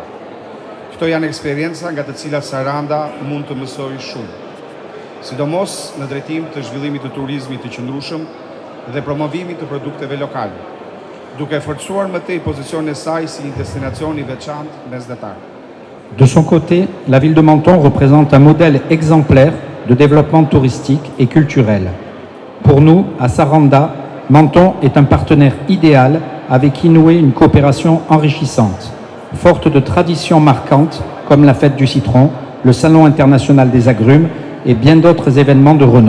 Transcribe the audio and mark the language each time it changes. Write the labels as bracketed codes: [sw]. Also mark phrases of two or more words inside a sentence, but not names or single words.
[sq] Këto janë eksperienca nga të cilat Saranda mund të mësojë shumë, sidomos në drejtim të zhvillimit të turizmit të qëndrueshëm dhe promovimit të produkteve lokale, duke forcuar më tej pozicionin e saj si një destinacion i veçantë mesdhetar. [fr] De son côté, la ville de Menton représente un modèle exemplaire de développement touristique et culturel. Pour nous, à Saranda, Menton est un partenaire idéal avec qui nouer une coopération enrichissante, forte de traditions marquantes comme la fête du citron, le Salon international des agrumes et bien d'autres événements de renom.